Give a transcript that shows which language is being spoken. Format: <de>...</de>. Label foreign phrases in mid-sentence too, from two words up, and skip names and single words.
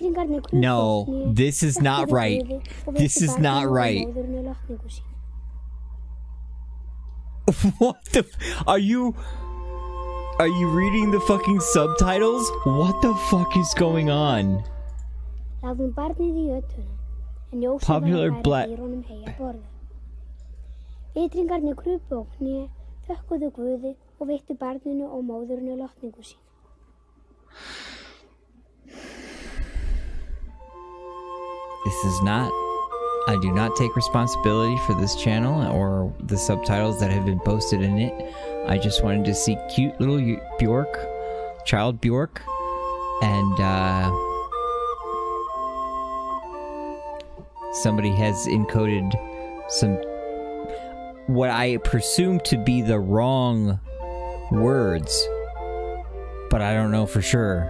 <en>No, this is not right. This is not right. What the? Are you reading the fucking subtitles? What the fuck is going on? Popular black.</en> <is>Vitringarnir krupu á kné, þökkuðu Guði og veittu barninu og móðurinu lotningu sína.</is> <en>This is not. I do not take responsibility for this channel or the subtitles that have been posted in it. I just wanted to see cute little Bjork, child Bjork, and somebody has encoded some, what I presume to be the wrong words, but I don't know for sure.</en>